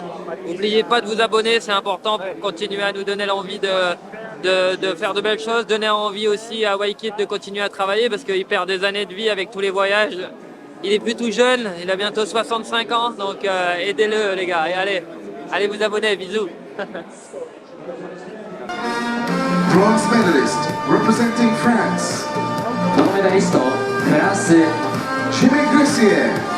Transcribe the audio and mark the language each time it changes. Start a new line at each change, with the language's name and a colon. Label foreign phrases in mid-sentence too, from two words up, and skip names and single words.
French: N'oubliez pas de vous abonner, c'est important pour continuer à nous donner l'envie de faire de belles choses, donner envie aussi à Waikid de continuer à travailler parce qu'il perd des années de vie avec tous les voyages. Il est plus tout jeune, il a bientôt 65 ans, donc aidez-le les gars, et allez vous abonner, bisous.
English: Bronze medalist representing France.
Japanese: 銅メダリストフランス Jimmy Gressier.